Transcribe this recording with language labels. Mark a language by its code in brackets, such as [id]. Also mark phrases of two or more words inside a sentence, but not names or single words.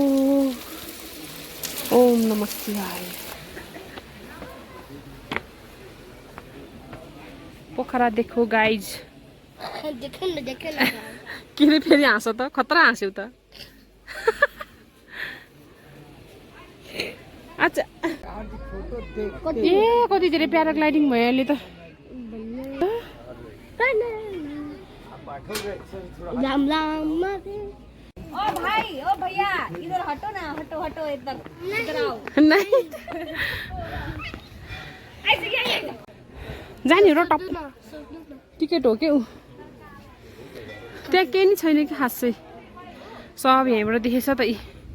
[sa] ओम नमः शिवाय [ne] पोखरा [hi] देखो गाइज [ne] के रे फेरि हाँस त खतरा हाँस्यौ त अच्छा ए कति धेरै प्याराग्लाइडिङ भयो अहिले त [hi] ओ भाई ओ भैया इधर हटो ना हटो हटो इधर इधर आओ नहीं जाने [ne] र टप टिकट हो के ऊ त्यहाँ केही नि छैन कि खासै सब यहीँबाट देखेछ त यी